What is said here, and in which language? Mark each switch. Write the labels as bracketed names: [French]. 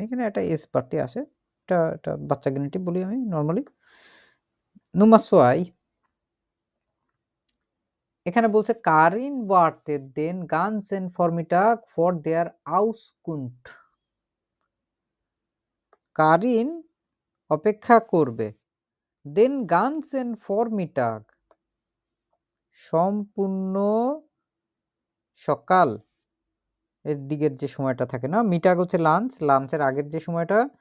[Bangla] এখানে একটা এস বাড়তি আসে, এটা বাচ্চা গেনেটিভ বলি আমি নর্মালি। [German] Nummer 2, [Bangla] এখানে বলছে Karine [German] wartet den ganzen Vormittag vor der Auskunft। [Bangla] Karine অপেক্ষা করবে [German] den ganzen Vormittag, [Bangla] সম্পূর্ণ সকাল এর দিকের যে সময়টা থাকে না, মিটাগ হচ্ছে লাঞ্চ, লাঞ্চের আগের যে সময়টা।